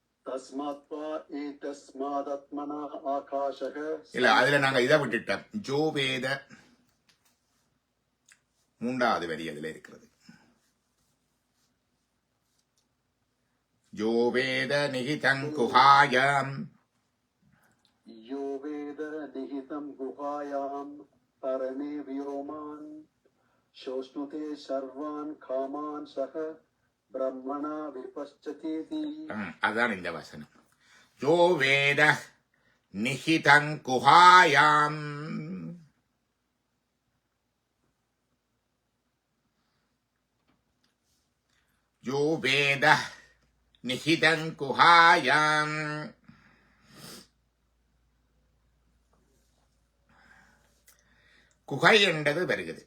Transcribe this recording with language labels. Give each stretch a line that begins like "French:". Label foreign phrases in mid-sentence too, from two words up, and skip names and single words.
Sanskrit: तस्मात्वा एतस्मादात्मना आकाशः
Tamil: இல்ல அதுல நாங்க இதை விட்டுட்டோம். ஜோவேத மூன்றாவது வரி அதுல இருக்கிறது.
Sanskrit: योवेद निहितं गुहायाम् यो वेद निहितं गुहायां परणे व्योमान् शोष्णुते सर्वान् कामान् सह ब्रह्मणा विपश्चतीति
Tamil: அதான் இந்த வசனம்.
Sanskrit: योवेद निहितं गुहायाम् यो वेद निहितं गुहायाम्
Tamil: குகை என்றது வருகிறது.